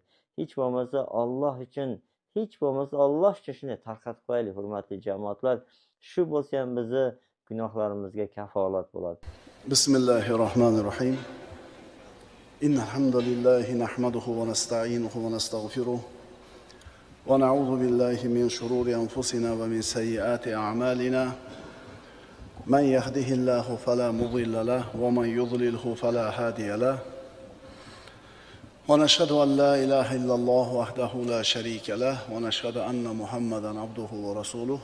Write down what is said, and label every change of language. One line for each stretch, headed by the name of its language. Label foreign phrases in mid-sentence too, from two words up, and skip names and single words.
Uzbek: Hech bo'lmasa Alloh uchun, hech bo'lmasa Alloh uchun shunday tarqatib qo'yaylik, hurmatli jamoatlar. Shu bo'lsa ham bizni gunohlarimizga kafolat bo'ladi.
Arabic: Bismillahirrahmanirrahim. إن الحمد لله نحمده ونستعينه ونستغفره ونعوذ بالله من شرور أنفسنا ومن سيئات أعمالنا. من يهده الله فلا مضل له ومن يضلل فلا هادي له. ونشهد أن لا إله إلا الله وحده لا شريك له ونشهد أن محمدا عبده ورسوله.